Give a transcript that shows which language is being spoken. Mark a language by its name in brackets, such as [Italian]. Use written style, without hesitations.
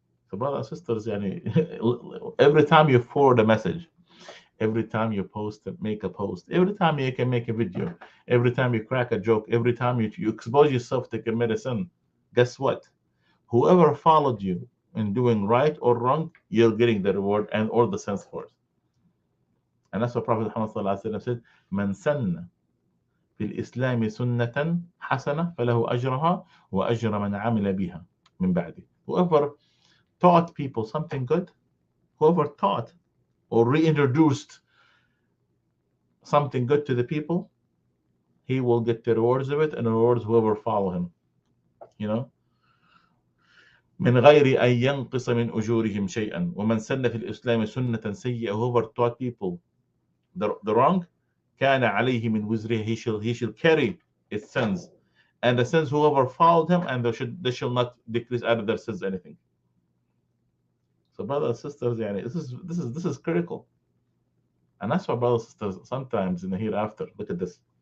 [English] So, brothers and sisters, every time you forward a message, every time you make a post, every time you can make a video, every time you crack a joke, every time you expose yourself to commit a sin, guess what? Whoever followed you in doing right or wrong, you're getting the reward and all the sins for it. And that's what Prophet Muhammad said, [Arabic] من سن في الإسلام سنة حسنة فله أجرها وأجر من عمل بها من بعده. [English] Whoever taught people something good, whoever taught or reintroduced something good to the people, he will get the rewards of it and the rewards whoever follow him. [Arabic] من غير أن ينقص من أجورهم شيئا ومن سن في الإسلام سنة سيئة. [English] Whoever taught people the wrong, [Arabic] كان عليه من وزره, [English] he shall carry its sins, and the sins whoever followed him, and they shall not decrease out of their sins anything. So brothers and sisters, this is critical. And that's why, brothers and sisters, sometimes in the hereafter, look at this.